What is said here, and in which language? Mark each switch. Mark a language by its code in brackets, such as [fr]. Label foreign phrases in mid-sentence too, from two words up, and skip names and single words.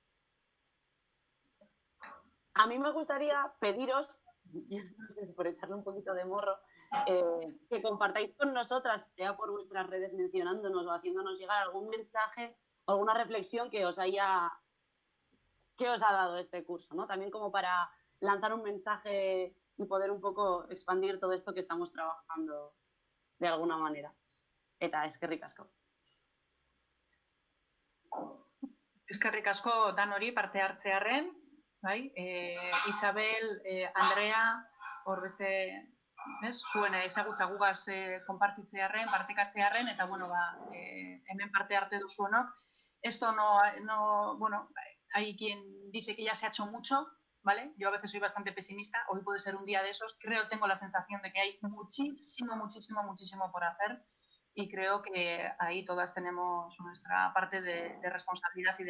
[es] A mí me gustaría pediros, no sé si por echarle un poquito de morro, que compartáis con nosotras, sea por vuestras redes mencionándonos o haciéndonos llegar algún mensaje o alguna reflexión que os ha dado este curso, ¿no? También como para lanzar un mensaje y poder un poco expandir todo esto que estamos trabajando de alguna manera. [eu] Eta, eskerrik asko. Eskerrik asko danori parte hartzearren, bai? Isabel, Andrea, hor beste, ez? Zuen ezagutza gugaz konpartitzearren, partekatzearren, eta bueno, hemen parte arte duzuenok. [es] Esto no, bueno, hay quien dice que ya se ha hecho mucho, ¿vale? Yo a veces soy bastante pesimista, hoy puede ser un día de esos, tengo la sensación de que hay muchísimo por hacer y creo que ahí todas tenemos nuestra parte de responsabilidad y de tarea.